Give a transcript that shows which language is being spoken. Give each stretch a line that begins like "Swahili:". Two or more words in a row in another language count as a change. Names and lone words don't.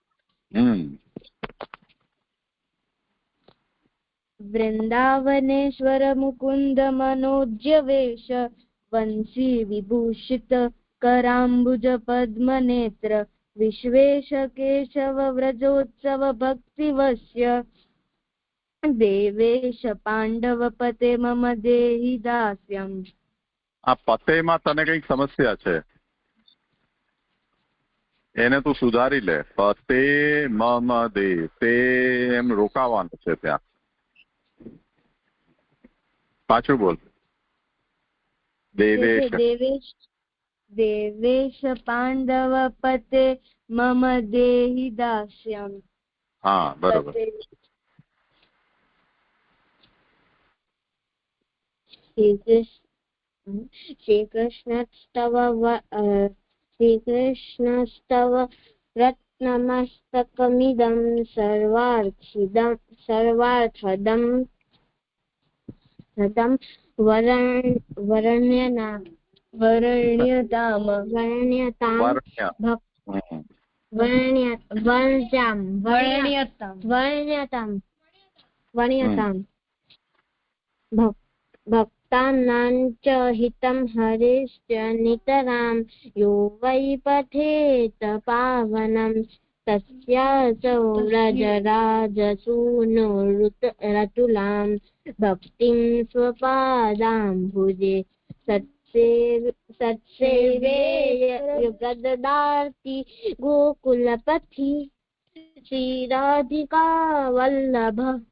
Sanskrit: वृंदावनेश्वर मुकुंद मनोज्य वेश वंशी विभूषित कराम्बुज पद्म नेत्र विश्वेश केशव व्रजोत्सव भक्तिवश्य देवेश पांडव पते मम देहि दास्यम्।
Gujarati: આ પતે મેં તને કઈ સમસ્યા છે, એને તૂ સુધારી લે।
Sanskrit: पते मम दे
Gujarati: તે એમ રોકાવાનું છે ત્યાં। પાછું બોલ।
Sanskrit: देवेश पांडव पते मम देहि दास्यम्।
Gujarati: હાં બરોબર।
Sanskrit: श्रीकृष्णस्तव रत्नमस्तकमिदं सर्वार्थदं वर्ण्यताम વર્ણ્યતામ ભક્તાનાં ચ હિતં હરેશ્ચ નિતરામ યો વૈ પઠેત પાવનમ તસ્યાસૌ વ્રજરાજસૂનો રતુલામ ભક્તિં સ્વપાદાંભુજે સત્સેવેય ગદદાર્તિ ગોકુલપતિ શ્રી રાધિકા વલ્લભ.